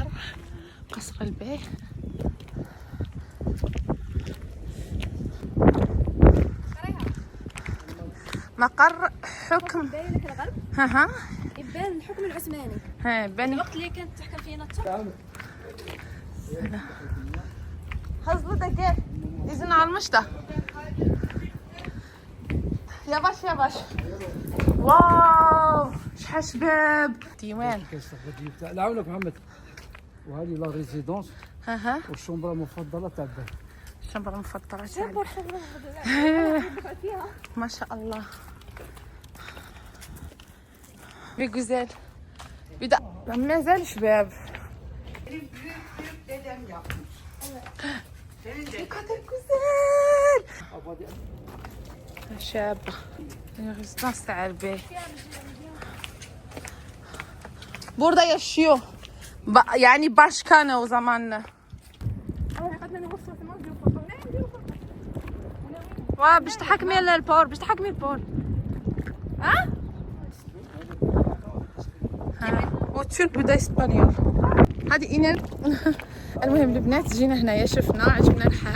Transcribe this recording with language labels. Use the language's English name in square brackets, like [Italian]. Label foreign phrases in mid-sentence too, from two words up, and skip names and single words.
[Arabic] قصر الباي مقر حكم. باين لك الغرب ها يبان الحكم العثماني. ها بني الوقت اللي كانت تحكم فينا الترك. [Turkish] Hızlı da gel. İzin almış da. Yavaş yavaş. [Arabic] واو شحال شباب. ديوان. لا عاونك محمد. وهذه [French] la résidence [Arabic] ها والشومبره المفضله تاع الباب. الشمبرة المفضلة تاعي. ما شاء الله. [Turkish] güzel. Bir de [Arabic] مازال شباب. [Turkish] Benim büyük dedem yapmış. Senin de. Ne kadar güzel. [Arabic] شابة. ريزيدونس تاع البي. [Turkish] Burada yaşıyor. Yani başkanı o zamanla. [Arabic] واو باش تحكمي البور باش تحكمي البور ها وتشوف بدا اسبانيول هذه اينل. المهم البنات جينا هنايا شفنا عجبنا الحال.